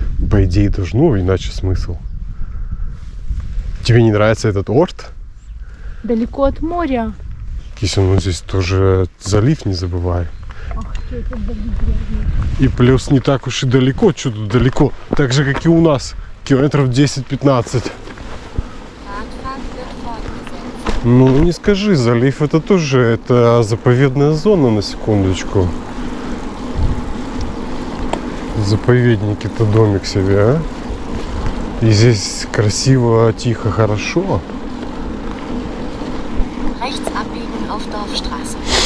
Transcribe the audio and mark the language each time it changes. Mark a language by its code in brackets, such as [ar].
[ru] По идее должно, иначе смысл. Тебе не нравится этот орт? Далеко от моря. Кися, ну здесь тоже залив, не забывай. Ах, что это грязно. И плюс не так уж и далеко, что тут далеко. Так же, как и у нас. Километров 10-15. [de] Radfahrt wird fortgesetzt. [ru] Ну, не скажи, залив это тоже, это заповедная зона, на секундочку. В заповеднике-то домик себе, а? И здесь красиво, тихо, хорошо. [de] Rechts abbiegen auf Dorfstraße.